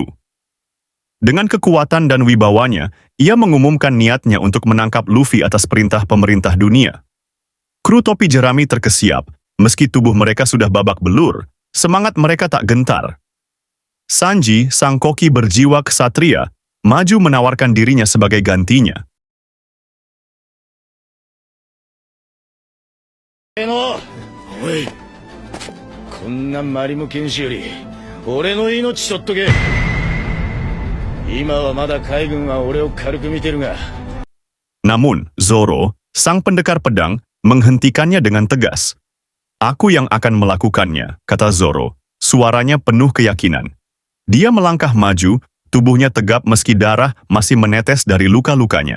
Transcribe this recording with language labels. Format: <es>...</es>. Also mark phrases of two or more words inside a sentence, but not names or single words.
<id>Dengan kekuatan dan wibawanya, ia mengumumkan niatnya untuk menangkap Luffy atas perintah pemerintah dunia. Kru topi jerami terkesiap, meski tubuh mereka sudah babak belur, semangat mereka tak gentar. Sanji, sang koki berjiwa ksatria, maju menawarkan dirinya sebagai gantinya.</id> <ja>Oi, こんなマリム剣士より俺の命取っとけ。今はまだ海軍は俺を軽く見てるが。</ja> <id>Namun, Zoro, sang pendekar pedang, menghentikannya dengan tegas. Aku yang akan melakukannya, kata Zoro, suaranya penuh keyakinan. Dia melangkah maju, tubuhnya tegap meski darah masih menetes dari luka-lukanya.</id>